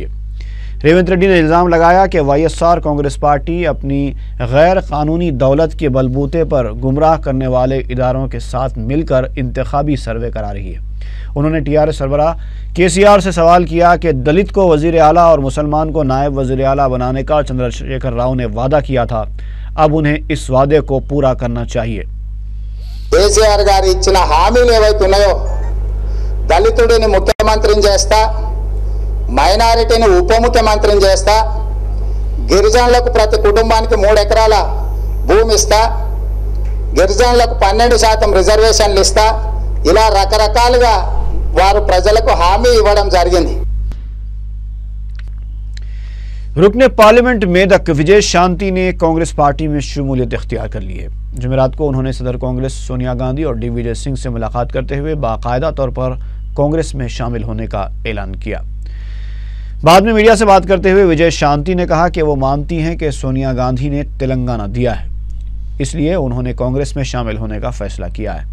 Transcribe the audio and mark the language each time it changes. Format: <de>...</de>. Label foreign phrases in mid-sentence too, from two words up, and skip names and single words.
<ur>ریونت ریڈی نے الزام لگایا کہ وائی ایس آر کانگریس پارٹی اپنی غیر قانونی دولت کے بلبوتے پر گمراہ کرنے والے اداروں کے ساتھ مل کر انتخابی سروے کرا رہی ہے۔ انہوں نے ٹی آر ایس سربراہ کے سی آر سے سوال کیا کہ دلت کو وزیر اعلیٰ اور مسلمان کو نائب وزیر اعلیٰ بنانے کا چندر شیکھر راؤ نے وعدہ کیا تھا، اب انہیں اس وعدے کو پورا کرنا چاہیے۔</ur> <te>కేసీఆర్ గారు ఇచ్చిన హామీలు ఏవైతే ఉన్నాయో దళితుడిని ముఖ్యమంత్రిని చేస్తా, మైనారిటీని ఉప ముఖ్యమంత్రిని చేస్తా, గిరిజనులకు ప్రతి కుటుంబానికి 3 ఎకరాల భూమి ఇస్తా, గిరిజనులకు 12% రిజర్వేషన్లు ఇస్తా, ఇలా రకరకాలుగా వారు ప్రజలకు హామీ ఇవ్వడం జరిగింది।</te> <ur>رکن پارلیمنٹ میدک وجے شانتی نے کانگریس پارٹی میں شمولیت اختیار کر لی ہے۔ جمعرات کو انہوں نے صدر کانگریس سونیا گاندھی اور ڈی وجے سنگھ سے ملاقات کرتے ہوئے باقاعدہ طور پر کانگریس میں شامل ہونے کا اعلان کیا۔ بعد میں میڈیا سے بات کرتے ہوئے وجے شانتی نے کہا کہ وہ مانتی ہیں کہ سونیا گاندھی نے تلنگانہ دیا ہے، اس لیے انہوں نے کانگریس میں شامل ہونے کا فیصلہ کیا ہے۔</ur>